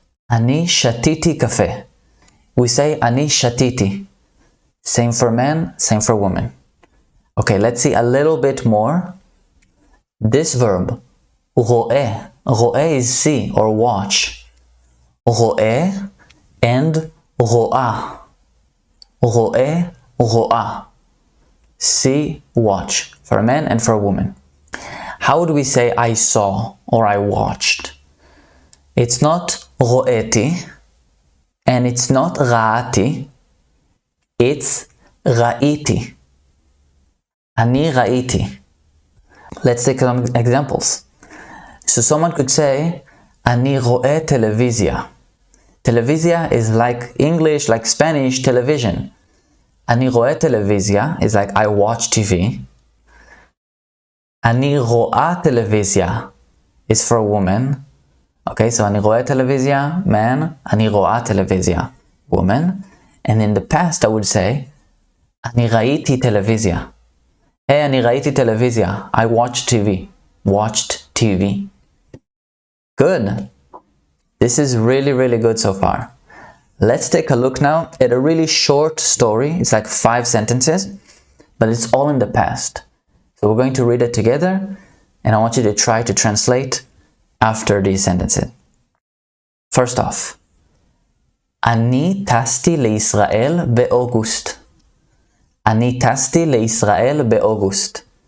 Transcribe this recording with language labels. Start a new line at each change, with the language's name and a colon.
Hebrew: אני שתיתי קפה.
English: We say
Hebrew: אני שתיתי.
English: Same for men, same for women. Okay, let's see a little bit more. This verb, רואה. רואה is see or watch.
Hebrew: רואה and רואה. רואה, רואה.
English: See, watch. For a man and for a woman. How would we say I saw or I watched? It's not רואתי and it's not ראיתי.
Hebrew: It's ראיתי. אני ראיתי.
English: Let's take some examples. So someone could say,
Hebrew: אני רואה טלוויזיה.
English: Televizia is like English, like Spanish, television.
Hebrew: אני רואה טלוויזיה
English: is like I watch TV. אני רואה טלוויזיה is for a woman. Okay, so
Hebrew: אני רואה טלוויזיה,
English: man.
Hebrew: אני רואה טלוויזיה, woman.
English: And in the past I would say,
Hebrew: אני ראיתי טלוויזיה.
English: Hey,
Hebrew: אני ראיתי טלוויזיה.
English: I watched TV. Watched TV. Good. This is really, really good so far. Let's take a look now at a really short story. It's like 5 sentences, but it's all in the past. So we're going to read it together, and I want you to try to translate after these sentences. First off,
Hebrew: אני טסתי לישראל באוגוסט. אני טסתי לישראל באוגוסט.